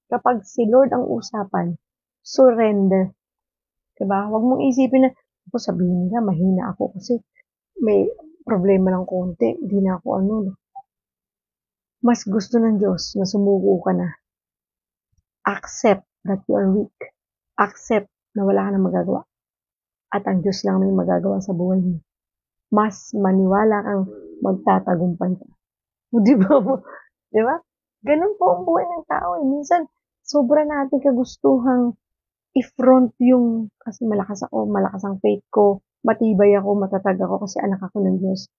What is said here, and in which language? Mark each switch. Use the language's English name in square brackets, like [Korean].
[Filipino] Kapag si Lord ang usapan, surrender. Diba? Huwag mong isipin na, ako sabihin nila, mahina ako kasi may problema ng konti, hindi na ako ano. Mas gusto ng Diyos na sumuko ka na. [English] Accept that you are weak. [Filipino] Accept na wala ka na magagawa. At ang Diyos lang may magagawa sa buhay mo. Mas maniwala kang magtatagumpay ka. Di ba? Di ba? Ganun po ang buhay ng tao. Minsan, sobra natin kagustuhang i-front yung, kasi malakas ang faith ko, matibay ako, matatag ako kasi anak ako ng Diyos.